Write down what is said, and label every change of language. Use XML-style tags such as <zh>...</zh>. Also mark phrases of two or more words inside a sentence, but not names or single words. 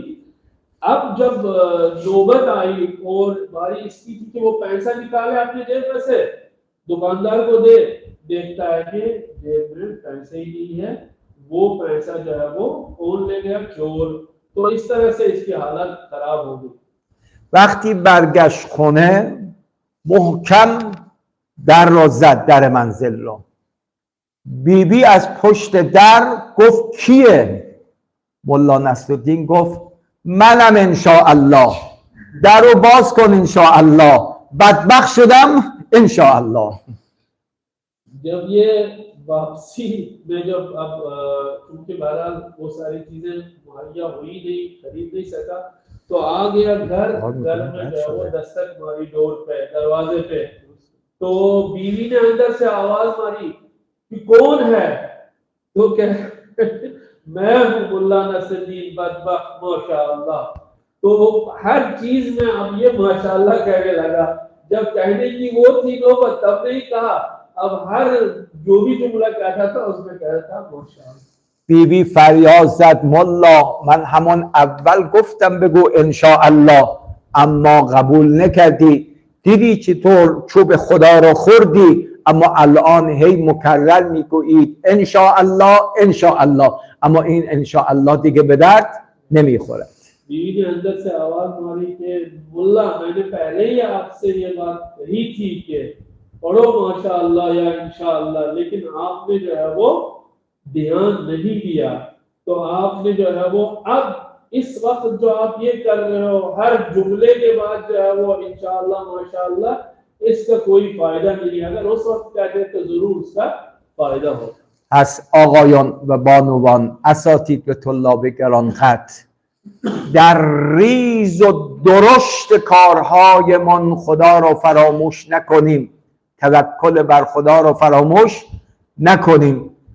<ur>اب جب نوبت آئی اور باری اس کی تھی کہ وہ پیسہ نکالے اپنے جیب میں سے دکاندار کو دے، دیکھتا ہے کہ جیب میں پیسے ہی نہیں ہے، وہ پیسہ جو ہے وہ کون لے گیا، چور. تو اس طرح سے اس کی حالت خراب ہو گئی.</ur> <fa>وقتی برگشت خونه محکم در را زد، در منزل را. بیبی از پشت در گفت کیه؟ ملا نصرالدین گفت منم انشاءالله، در رو باز کن انشاءالله، بدبخت شدم انشاءالله.</fa> <ur>جب یہ واپسی میں جب اب کیونکہ بہرحال وہ ساری چیزیں مہیا ہوئی نہیں، خرید نہیں سکا، تو آ گیا گھر میں جو ہے وہ دستک ماری ڈور پہ، دروازے پہ. تو بیوی نے اندر سے آواز ماری کہ کون ہے? تو کہ میں ہوں ملا نصرالدین بدبخت ماشاءاللہ. تو ہر چیز میں اب یہ ماشاءاللہ کہنے لگا، جب کہنے کی وہ تھی نوبت تب نہیں کہا، اب ہر جو بھی جملہ کہتا تھا اس میں کہتا تھا ماشاءاللہ.</ur> <fa>بیبی فریاد زد ملا من همون اول گفتم بگو انشاءالله اما قبول نکردی، دیدی چطور چوب خدا را خوردی، اما الان هی مکرر میگویید انشاءالله انشاءالله، اما این انشاءالله دیگه به درد نمیخورد.</fa> <ur>بیوی نے اندر سے آواز ماری کہ ملا میں نے پہلے ہی آپ سے یہ بات کہی تھی کہ پڑھو ماشاءاللہ یا ان شاءاللہ، لیکن آپ نے جو ہے وہ دھیان نہیں دیا. تو آپ نے جو ہے وہ اب اس وقت جو آپ یہ کر رہے ہو ہر جملے کے بعد جو ہے وہ ان شاءاللہ ماشاءاللہ، اس کا کوئی فائدہ نہیں. اگر اس وقت کہتے تو ضرور اس کا فائدہ ہوتا.</ur> <fa>از آقایان و بانوان، اساتید و طلاب گرانقدر، در ریز و درشت کارهایمان خدا را فراموش نکنیم، توکل بر خدا را فراموش نکنیم.</fa>